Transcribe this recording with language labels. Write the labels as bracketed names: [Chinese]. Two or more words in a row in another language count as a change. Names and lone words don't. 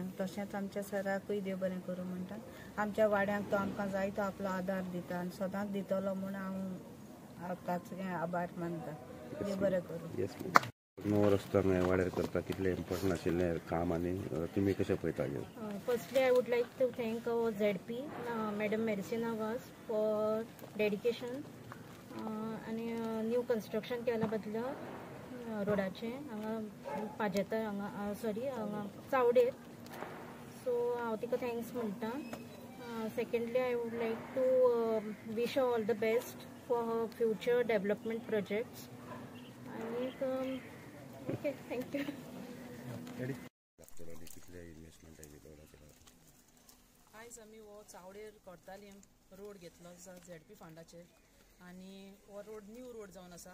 [Konkani] तशेंच आमच्या सराकूय देव बरें करूं म्हणटा. आमच्या वाड्यांक तो आमकां जायतो आपलो आदार दिता आनी सदांच दितलो म्हूण हांव ताचें आभार मानता. देव बरें करूं. नवो रस्तो वाड्यार करता कितलें इम्पॉर्टंट आशिल्लें काम आनी तुमी कशें पळयता? [English] Firstly, I would like to thank our ZP, Madam Mersina Vaz, for dedication आणि new construction [Konkani] केल्या बदला रोडाचें हांगा पाजेतर हांगा हांगा चावडेर. सो हांव तिका थँक्स म्हणटा. [English] Secondly I would like to wish all the best for her future development projects. [Konkani] आनी [English] okay, thank you. [Konkani] आयज आमी हो चावडेर कोर्तालीं रोड घेतलो ZP फंडाचेर आनी हो रोड [English] new road [Konkani] जावन आसा.